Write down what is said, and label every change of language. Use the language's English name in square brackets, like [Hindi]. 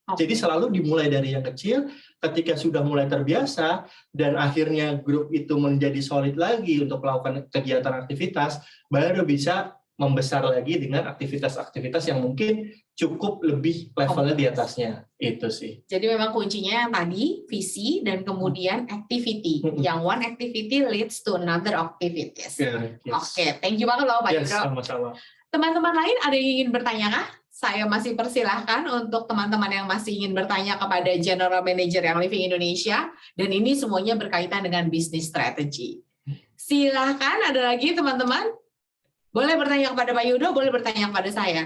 [Indonesian] Jadi selalu dimulai dari yang kecil, ketika sudah mulai terbiasa, dan akhirnya grup itu menjadi solid lagi untuk melakukan kegiatan aktivitas, baru bisa membesar lagi dengan aktivitas-aktivitas yang mungkin cukup lebih levelnya di atasnya. Itu sih. Jadi memang kuncinya yang tadi, visi, dan kemudian activity. [English] Yang one activity leads to another activities. [Indonesian] Oke, [English] thank you [Indonesian] banget loh Pak Yudo. Sama-sama. Teman-teman lain ada yang ingin bertanya kah? Saya masih persilahkan untuk teman-teman yang masih ingin bertanya kepada General Manager yang Living Indonesia, dan ini semuanya berkaitan dengan bisnis strategi. Silahkan, ada lagi teman-teman? Boleh bertanya kepada Pak Yudo, boleh bertanya kepada saya.